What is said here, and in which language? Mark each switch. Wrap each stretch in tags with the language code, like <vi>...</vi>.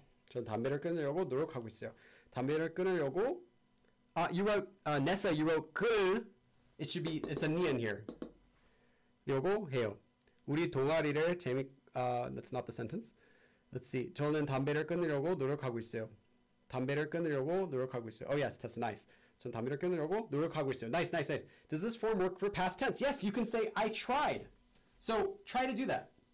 <ko>전 담배를 끊으려고 노력하고 있어요. 담배를 끊으려고.</ko> <en>You wrote Nessa. You wrote 끊을. It's a nian here. 려고 해요.</en> <ko>우리 동아리를</ko> <en>that's not the sentence. Let's see.</en> <ko>저는 담배를 끊으려고 노력하고 있어요. 담배를 끊으려고 노력하고 있어요.</ko> <en>Oh yes, that's nice.</en> <ko>전 담배를 끊으려고 노력하고 있어요.</ko> <en>Nice. Does this form work for past tense? Yes, you can say I tried. So try to do that.</en>